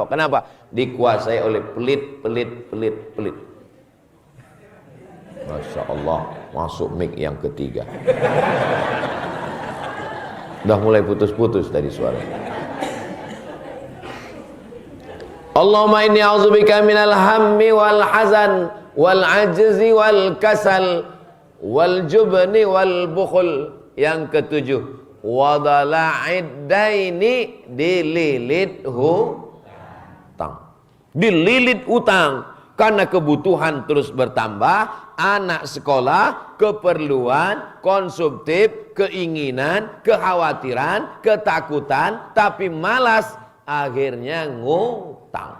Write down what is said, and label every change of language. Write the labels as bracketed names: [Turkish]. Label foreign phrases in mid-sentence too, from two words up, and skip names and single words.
[Indonesian] Kenapa? Dikuasai oleh pelit. [Arabic] ما شاء الله, [Indonesian] masuk mic yang ketiga. Udah mulai putus-putus tadi suaranya. [Arabic] اللهم إني أعوذ بك من الهم والحزن والعجز والكسل والجبن والبخل. [Indonesian] Yang ketujuh, [Arabic] وضلع الدين [Indonesian] dililithu ngutang. Dililit utang. Karena kebutuhan terus bertambah, anak sekolah, keperluan, konsumtif, keinginan, kekhawatiran, ketakutan, tapi malas, akhirnya ngutang.